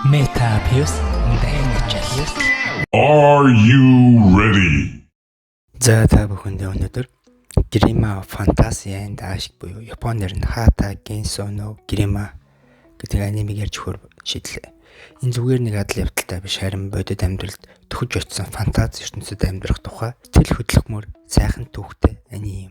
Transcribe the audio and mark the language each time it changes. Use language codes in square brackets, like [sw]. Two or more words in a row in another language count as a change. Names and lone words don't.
[en] Metaverse Dynamics. Are you ready? [mn] За та бүхэндээ өнөөдөр Grimma Fantasy and Ashik буюу Японоор нь Hata Genso no Grimma гэдэг анимыг ярьж өгөхөөр шийдлээ. Энэ зүгээр нэг адал явдалтай биш, харин бодит амьдралд төхөж очсон фантази ертөнцид амьдрах тухай тэл хөдлөхмөр сайхан түүхтэй аним.